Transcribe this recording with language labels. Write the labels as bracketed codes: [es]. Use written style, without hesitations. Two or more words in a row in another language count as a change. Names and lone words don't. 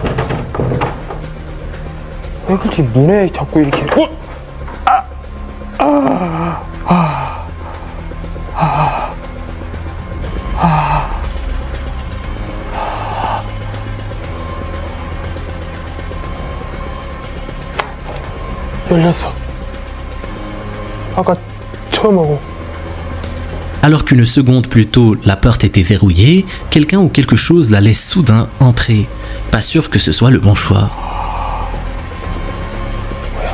[ko] 왜 그렇지 문에 자꾸 이렇게 열렸어. 아까 처음 하고. [fr] Alors qu'une seconde plus tôt, la porte était verrouillée, quelqu'un ou quelque chose la laisse soudain entrer. Pas sûr que ce soit le bon choix. [ko] 뭐야?